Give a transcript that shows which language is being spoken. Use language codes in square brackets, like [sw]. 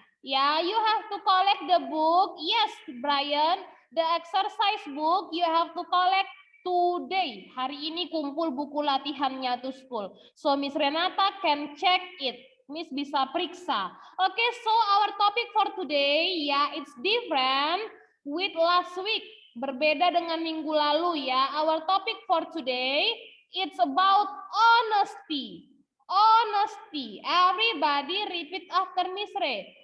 [en] Ya, you have to collect the book. Yes, Brian, the exercise book you have to collect today. [id] Hari ini kumpul buku latihannya [en] to school. So Miss Renata can check it. [id] Miss bisa periksa. [en] Okay, so our topic for today, ya, it's different with last week. [id] Berbeda dengan minggu lalu ya. [en] Our topic for today, it's about honesty. Honesty. Everybody repeat after Miss Ray.